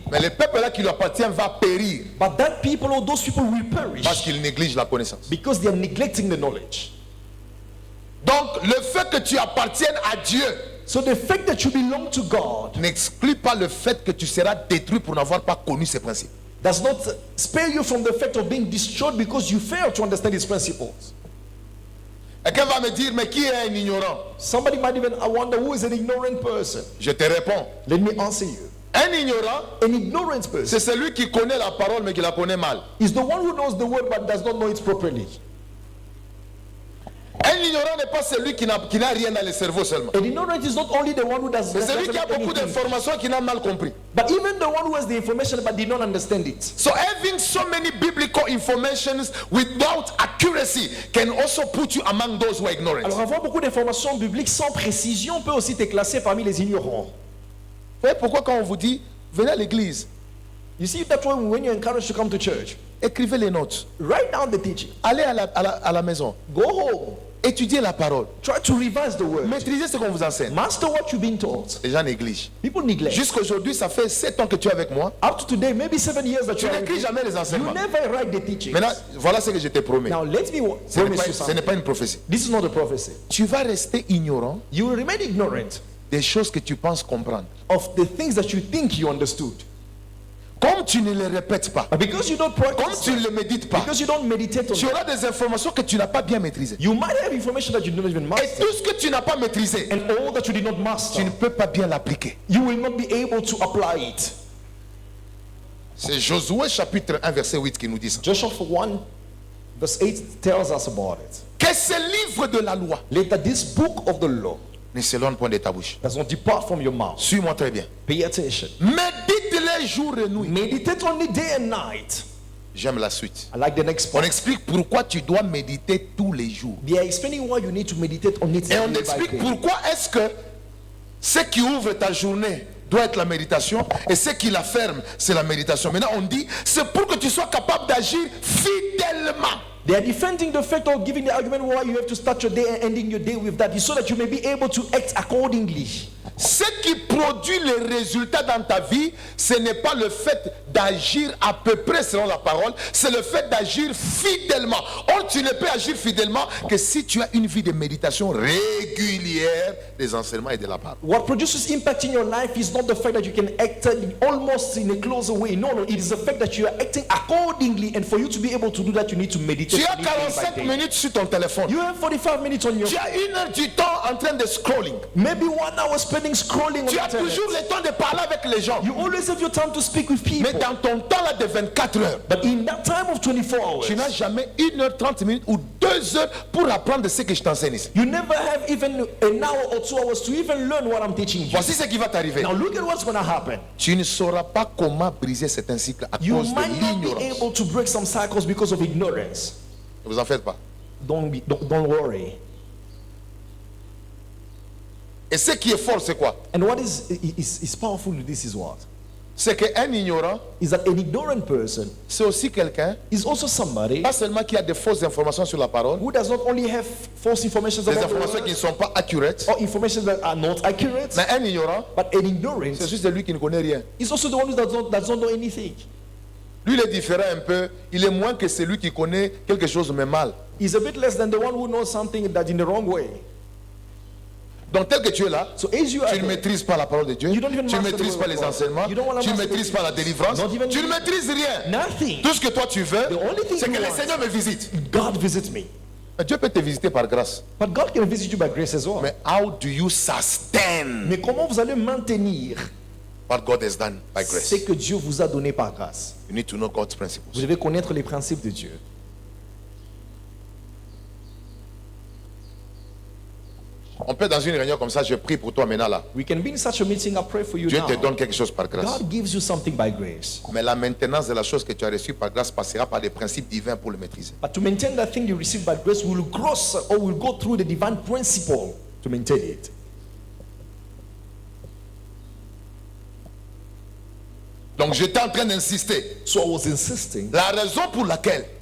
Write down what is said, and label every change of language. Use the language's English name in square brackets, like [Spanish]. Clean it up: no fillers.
[French] Mais le peuple là qui lui appartient va périr [English] but that people or those people will perish [French] parce qu'il néglige la connaissance. [English] because they are neglecting the knowledge. [French] Donc le fait que tu appartiennes à Dieu [English] So the fact that you belong to God [French] n'exclut pas le fait que tu seras détruit pour n'avoir pas connu ses principes. [English] does not spare you from the fact of being destroyed because you fail to understand His principles. [French] Et quelqu'un va me dire, mais qui est un ignorant? [English] Somebody might even wonder who is an ignorant person. [French] Je te réponds. [English] Let me answer you. [French] Un ignorant, [English] An ignorant person [French] c'est celui qui connaît la parole mais qui la connaît mal. [English] is the one who knows the word but does not know it properly. [French] Un ignorant n'est pas celui qui n'a rien dans le cerveau seulement. [English] An ignorant is not only the one who does [French] C'est celui qui a [English] doesn't [French] beaucoup [English] anything, [French] d'informations qui n'a mal compris. [English] but even the one who has the information but did not understand it. So having so many biblical informations without accuracy can also put you among those who are ignorant. [French] Alors avoir beaucoup d'informations bibliques sans précision peut aussi te classer parmi les ignorants. Vous voyez pourquoi quand on vous dit, venez à l'église, [English] You see, that's why when you're encouraged to come to church, [French] écrivez les notes, [English] write down the teaching, [French] allez à la maison, [English] go home, [French] étudiez la parole, [English] try to revise the word, [French] maîtrisez ce qu'on vous enseigne. [English] master what you've been taught. [French] Les gens négligent. [English] People neglect. [French] Jusqu'à aujourd'hui, ça fait 7 ans que tu es avec moi. [English] Up to today, maybe 7 years that [French] Tu [English] you are [French] n'écris jamais les [English] you [French] enseignements. [English] never write the teachings. [French] Maintenant, voilà ce que je t'ai promis. [English] Now let me [French] Ce n'est [English] promise [French] pas, [English] you [French] ce [English] something. [French] n'est pas une prophétie. [English] This is not a prophecy. [French] Tu vas rester ignorant [English] You will remain ignorant [French] des choses que tu penses comprendre. [English] of the things that you think you understood. [French] Comme tu ne les répètes pas, [English] But because you don't [French] comme [English] practice, [French] tu ne les médites pas, [English] because you don't meditate on [French] tu [English] it, [French] auras des informations que tu n'as pas bien maîtrisées. [English] you might have information that you don't even [French] Et [English] master. [French] tout ce que tu n'as pas maîtrisé, [English] And all that you did not [French] tu [English] master, [French] ne peux pas bien l'appliquer. [English] you will not be able to apply it. [French] C'est Josué chapitre 1 verset 8 qui nous dit ça. [English] Joshua 1 verse 8 tells us about it. [French] Que ce livre de la loi [English] Let that this book of the law [French] ne s'éloigne point de ta bouche. [English] does not depart from your mouth. [French] Suis-moi très bien. [English] Pay attention. [French] Médite-les jour et nuit. [English] Meditate on it day and night. [French] J'aime la suite. [English] I like the next [French] On [English] part. [French] explique pourquoi tu dois méditer tous les jours. [English] They are explaining why you need to meditate on it [French] Et on [English] day by [French] explique [English] day. [French] pourquoi est-ce que ce qui ouvre ta journée doit être la méditation et ce qui la ferme, c'est la méditation. Maintenant, on dit, c'est pour que tu sois capable d'agir fidèlement. [English] They are defending the fact or giving the argument why you have to start your day and ending your day with that is so that you may be able to act accordingly. [French] Ce qui produit les résultats dans ta vie, ce n'est pas le fait d'agir à peu près selon la parole, c'est le fait d'agir fidèlement. Or, tu ne peux agir fidèlement que si tu as une vie de méditation régulière des enseignements et de la parole. [English] What produces impact in your life is not the fact that you can act almost in a closer way. No, it is the fact that you are acting accordingly. And for you to be able to do that, you need to meditate. [French] Tu as 45 minutes sur ton téléphone. [English] You have 45 minutes on your [French] Tu as 1 heure du temps en train de scrolling. [English] maybe 1 hour spending scrolling [French] Tu [English] on [French] as [English] internet. [French] toujours le temps de parler avec les gens. [English] You always have your time to speak with people. [French] Mais dans ton temps là de 24 heures, [English] But in that time of 24 hours, [French] tu n'as jamais 1 heure 30 minutes ou 2 heures pour apprendre ce que je t'enseigne ici. [English] you never have even an hour or 2 hours to even learn what I'm teaching you. [French] Voici ce qui va t'arriver. [English] Now look at what's going to happen. [French] Tu ne sauras pas comment briser certains cycles à [English] You [French] cause de [English] might not be [French] l'ignorance. [English] able to break some cycles because of ignorance. [French] Ne vous en faites pas. [English] Don't worry. [French] Et ce qui est fort, c'est quoi? [English] And what is powerful in this is what? [French] C'est qu'un ignorant, [English] Is that an ignorant person [French] c'est aussi quelqu'un, [English] is also somebody [French] pas seulement qui a des fausses informations sur la parole, [English] who does not only have false information [French] des [English] about the [French] informations qui ne [English] word, [French] sont pas accurate, [English] or information that are not accurate, [French] mais un ignorant, [English] but an ignorant [French] c'est juste celui qui ne connaît rien. [English] is also the one who does not know anything. [French] Lui, il est différent un peu. Il est moins que celui qui connaît quelque chose, mais mal. [English] He's a bit less than the one who knows something that in the wrong way. [French] Donc, tel que tu es là, [English] So as you are [French] tu ne [English] there, [French] maîtrises pas la parole de Dieu, [English] You don't even [French] tu ne [English] master the [French] maîtrises [English] word [French] pas [English] of [French] les [English] God. [French] enseignements, [English] You don't wanna [French] tu ne [English] master [French] maîtrises [English] the- [French] pas la délivrance, [English] Not even- [French] tu ne maîtrises rien. [English] nothing. [French] Tout ce que toi tu veux, [English] The only thing [French] c'est [English] you [French] que le [English] want- [French] Seigneur me visite. [English] God visits me. [French] Mais Dieu peut te visiter par grâce. [English] But God can visit you by grace as well. [French] Mais [English] how do you sustain [French] Mais comment vous allez maintenir [English] what God has done by grace? [French] ce que Dieu vous a donné par grâce? [English] You need to know God's principles. [French] Vous devez connaître les principes de Dieu. On peut dans une réunion comme ça, je prie pour toi maintenant là. [English] We can be in such a meeting, I pray for you [French] Dieu [English] now. [French] te donne quelque chose par grâce. [English] God gives you something by grace. [French] Mais la maintenance de la chose que tu as reçue par grâce passera par des principes divins pour le maîtriser. [English] But to maintain that thing you receive by grace will cross or will go through the divine principle to maintain it. [French] Donc j'étais en train d'insister. [English] So I was insisting. [French] La raison pour laquelle